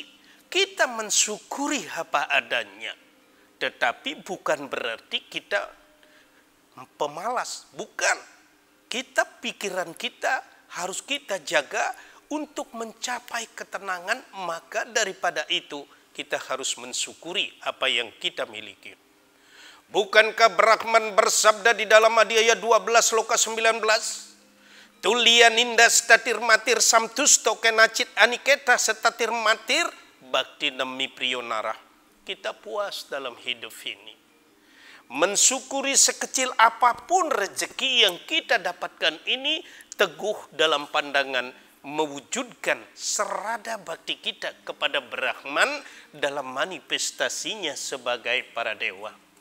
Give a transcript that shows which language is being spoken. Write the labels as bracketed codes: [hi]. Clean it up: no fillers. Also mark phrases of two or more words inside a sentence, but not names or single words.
[id] Kita mensyukuri apa adanya. Tetapi bukan berarti kita pemalas. Bukan. Pikiran kita harus kita jaga untuk mencapai ketenangan, maka daripada itu kita harus mensyukuri apa yang kita miliki. Bukankah Brahman bersabda di dalam Adhyaya 12 Loka 19, [sa] Tulianinda statir matir samtusto kenacit aniketa setatir matir bakti nemi priyonara. [id] Kita puas dalam hidup ini. Mensyukuri sekecil apapun rezeki yang kita dapatkan ini, teguh dalam pandangan mewujudkan serada bakti kita kepada Brahman dalam manifestasinya sebagai para dewa.